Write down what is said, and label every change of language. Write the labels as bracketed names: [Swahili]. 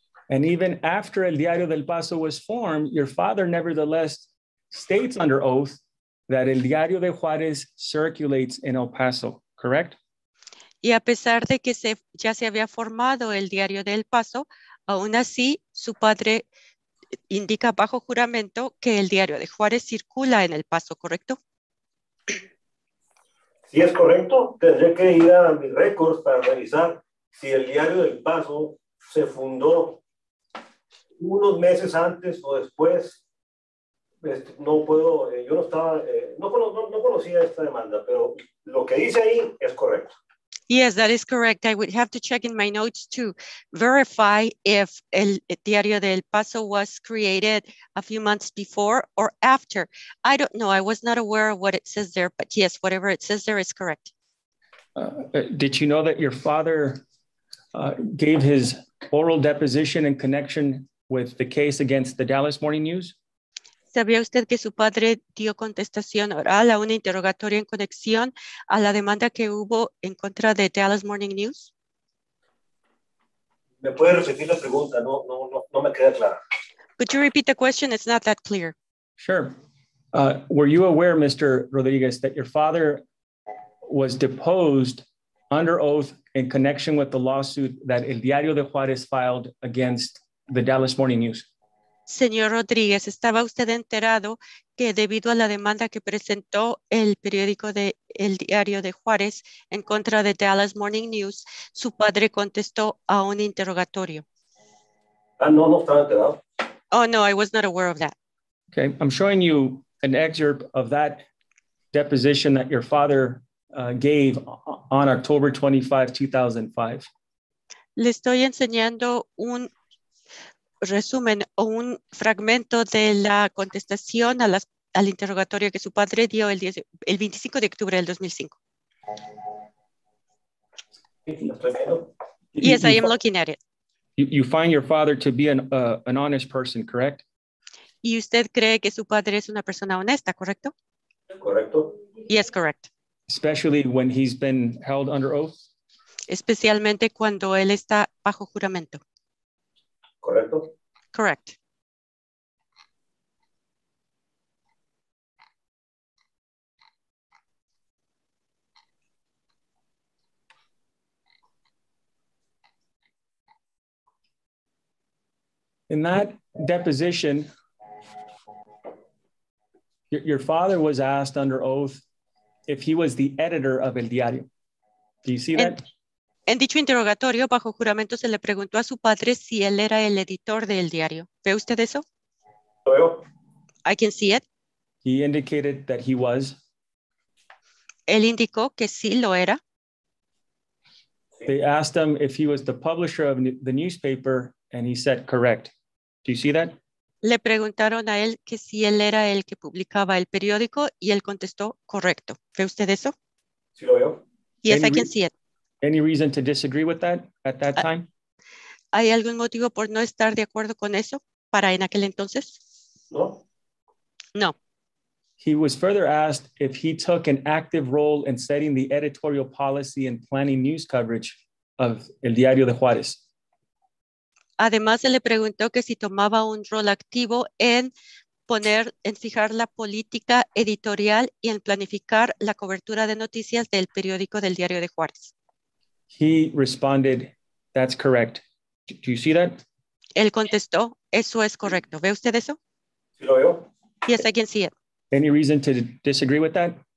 [English] And even after El Diario del Paso was formed, your father nevertheless states under oath that El Diario de Juárez circulates in El Paso, correct? [Spanish] Y a pesar de que ya se había formado el Diario del Paso, aún así su padre indica bajo juramento que el Diario de Juárez circula en El Paso, ¿correcto? Si es correcto, tendré que ir a mis récords para revisar si el Diario del Paso se fundó unos meses antes o después. No puedo, yo no estaba, no conocía esta demanda, pero lo que dice ahí es correcto. [English] Yes, that is correct. I would have to check in my notes to verify if El Diario del Paso was created a few months before or after. I don't know. I was not aware of what it says there, but yes, whatever it says there is correct. Did you know that your father gave his oral deposition in connection with the case against the Dallas Morning News? [Spanish] ¿Sabía usted que su padre dio contestación oral a un interrogatorio en conexión a la demanda que hubo en contra de Dallas Morning News? ¿Me puede repetir la pregunta? No me queda clara. [English] Could you repeat the question? It's not that clear. Sure. Were you aware, Mr. Rodriguez, that your father was deposed under oath in connection with the lawsuit that El Diario de Juárez filed against the Dallas Morning News? [Spanish] Señor Rodríguez, ¿estaba usted enterado que debido a la demanda que presentó el periódico de El Diario de Juárez en contra de Dallas Morning News, su padre contestó a un interrogatorio? No estaba enterado. [English] Oh, no, I was not aware of that. Okay, I'm showing you an excerpt of that deposition that your father gave on October 25, 2005. [Spanish] Le estoy enseñando un resumen o un fragmento de la contestación al interrogatorio que su padre dio el 25 de octubre del 2005. [English] Yes, I am looking at it. You find your father to be an honest person, correct? [Spanish] ¿Y usted cree que su padre es una persona honesta, correcto? Correcto. [English] Yes, correct. Especially when he's been held under oath? [Spanish] Especialmente cuando él está bajo juramento. Correcto. [English] Correct. In that deposition, your father was asked under oath if he was the editor of El Diario. Do you see that? [Spanish] En dicho interrogatorio, bajo juramento, se le preguntó a su padre si él era el editor del diario. ¿Ve usted eso? Lo veo. [English] I can see it. He indicated that he was. [Spanish] Él indicó que sí lo era. [English] They asked him if he was the publisher of the newspaper, and he said correct. Do you see that? [Spanish] Le preguntaron a él que si él era el que publicaba el periódico y él contestó correcto. ¿Ve usted eso? Sí lo veo. [English] Yes, I can see it. Any reason to disagree with that at that time? [Spanish] ¿Hay algún motivo por no estar de acuerdo con eso para en aquel entonces? No. [English] No. He was further asked if he took an active role in setting the editorial policy and planning news coverage of El Diario de Juárez. [Spanish] Además, se le preguntó que si tomaba un rol activo en fijar la política editorial y en planificar la cobertura de noticias del periódico del Diario de Juárez. [English] He responded, that's correct. Do you see that? [Spanish] Él contestó, eso es correcto. ¿Ve usted eso? Sí lo veo. [English] Yes, I can see it. Any reason to disagree with that?